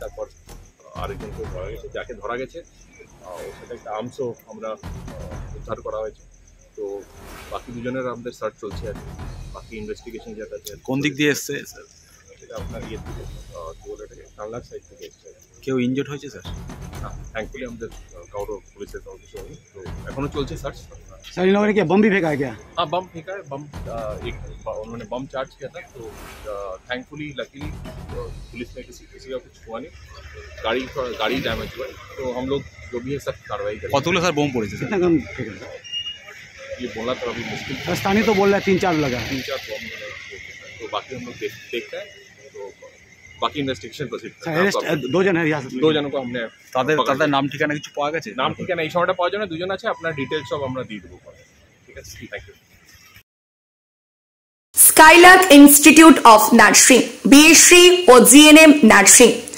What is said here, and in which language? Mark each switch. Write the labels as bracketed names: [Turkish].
[Bangla] তারপর আরেকজনকে ধরা গেছে, যাকে ধরা গেছে সেটা একটা আর্মসও আমরা উদ্ধার করা হয়েছে। তো বাকি দুজনের আমাদের সার্চ চলছে আর কি। বাকি ইনভেস্টিগেশন যেটা আছে। কোন দিক দিয়ে এসছে স্যার? সেটা আপনার থেকে কানলার সাইড থেকে এসছে। কেউ ইনজুর্ড হয়েছে স্যার? না, থ্যাঙ্কফুলি আমাদের পুলিশের কারো কিছু হয়নি। তো এখনো চলছে সার্চ। [Hindi] सर इन लोगों ने क्या बम भी फेंका है क्या? हाँ, बम फेंका है। उन्होंने बम चार्ज किया था। तो थैंकफुली लकीली पुलिस में किसी का कुछ हुआ नहीं। गाड़ी डैमेज हुआ है। तो हम लोग जो भी है सब कार्रवाई करेंगे। [Bangla] কতগুলো স্যার বোম পড়েছে? [Hindi] कितना कम फेंका? ये बोलना तो अभी मुश्किल। स्थानीय तो बोल रहा है 3-4 लगा। 3-4 बम। तो बाकी हम लोग देखते हैं। [Bangla] तो বাকি ইনভেস্টিগেশন প্রসিড। [Hindi] दो जन है हिरासत में। दो जनों को हमने [Bangla] তাদের নাম ঠিকানা কিছু পাওয়া গেছে? নাম ঠিকানা এই সময়টা পাওয়া যায় না, দুজন আছে। আপনার ডিটেইলস সব আমরা দিয়ে দেবো। ঠিক আছে, thank you. Skylark institute of nursing, BSc O GNM nursing.